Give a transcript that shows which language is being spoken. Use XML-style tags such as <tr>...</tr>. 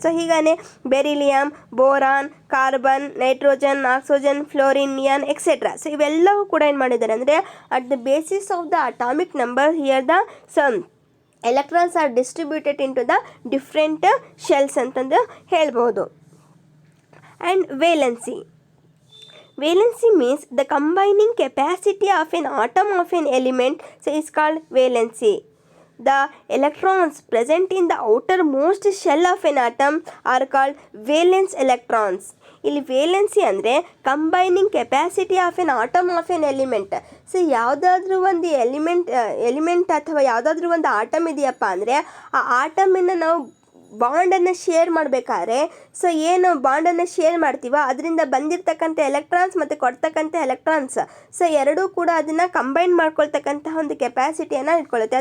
<kn>So ಹೀಗಾನೆ beryllium, boron, carbon, nitrogen, oxygen, fluorine, neon etcetera. So ಇವೆಲ್ಲವೂ ಕೂಡ ಏನು ಮಾಡಿದ್ದಾರೆ ಅಂದರೆ</kn> <en>at the basis of the atomic number here the some electrons are distributed into the different shells</en> <kn>ಅಂತಂದು ಹೇಳ್ಬೋದು.</kn> <en>And valency. Valency means the combining capacity of an atom of an element, so is called valency. The electrons present in the outermost shell of an atom are called valence electrons.</en> <kn>ಇಲ್ಲಿ valency ಅಂದರೆ</kn> <en>Combining capacity of an atom of an element.</en> <kn>So ಯಾವುದಾದ್ರೂ ಒಂದು element ಅಥವಾ ಯಾವುದಾದ್ರೂ ಒಂದು atom ಇದೆಯಪ್ಪ ಅಂದರೆ ಆ ಆಟಮನ್ನು ನಾವು ಬಾಂಡನ್ನು ಶೇರ್ ಮಾಡಬೇಕಾದ್ರೆ ಸೊ ಏನು ಬಾಂಡನ್ನು ಶೇರ್ ಮಾಡ್ತೀವೋ ಅದರಿಂದ ಬಂದಿರತಕ್ಕಂಥ ಎಲೆಕ್ಟ್ರಾನ್ಸ್ ಮತ್ತು ಕೊಡ್ತಕ್ಕಂಥ ಎಲೆಕ್ಟ್ರಾನ್ಸ್ ಸೊ ಎರಡೂ ಕೂಡ ಅದನ್ನು ಕಂಬೈನ್ ಮಾಡ್ಕೊಳ್ತಕ್ಕಂತಹ ಒಂದು ಕೆಪಾಸಿಟಿಯನ್ನು ಇಟ್ಕೊಳ್ಳುತ್ತೆ.</kn>